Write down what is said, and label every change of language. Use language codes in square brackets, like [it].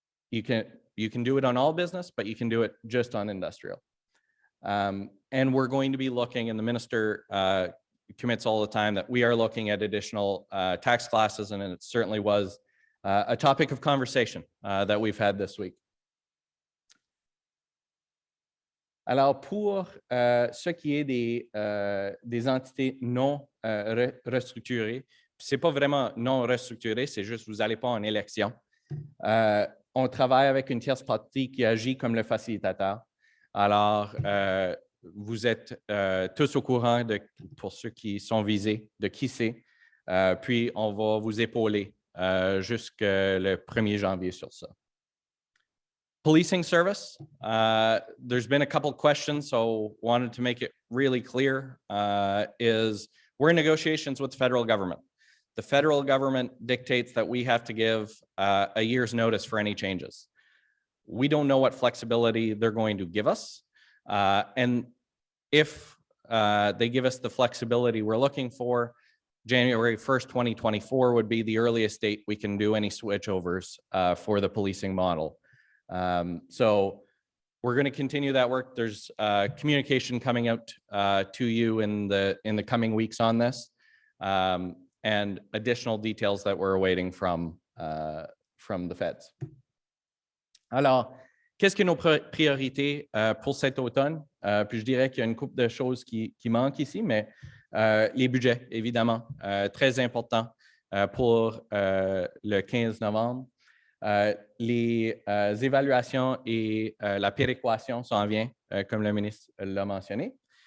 [en] You can do it on all business, but you can do it just on industrial. And we're going to be looking, and the minister commits all the time that we are looking at additional tax classes, and it certainly was a topic of conversation that we've had this week. [fr] Alors, pour ce qui est des entités non restructurées, c'est pas vraiment non restructuré, c'est juste vous n'allez pas en élection. On travaille avec une tierce partie qui agit comme le facilitateur. Alors, vous êtes tous au courant pour ceux qui sont visés, de qui c'est. Puis, on va vous épauler jusqu'au 1er janvier sur ça. [en] Policing service, there's been a couple questions, so wanted to make it really clear, is we're in negotiations with the federal government. The federal government dictates that we have to give a year's notice for any changes. We don't know what flexibility they're going to give us. And if they give us the flexibility we're looking for, January 1st, 2024 would be the earliest date we can do any switchovers for the policing model. So we're going to continue that work. There's communication coming out to you in the coming weeks on this, and additional details that we're awaiting from the feds. [fr] Alors, qu'est-ce que nos priorités pour cet automne? Puis je dirais qu'il y a une couple de choses qui manquent ici, mais les budgets, évidemment, très important pour le 15 novembre. Les évaluations et la péréquation s'en vient, comme le ministre l'a mentionné.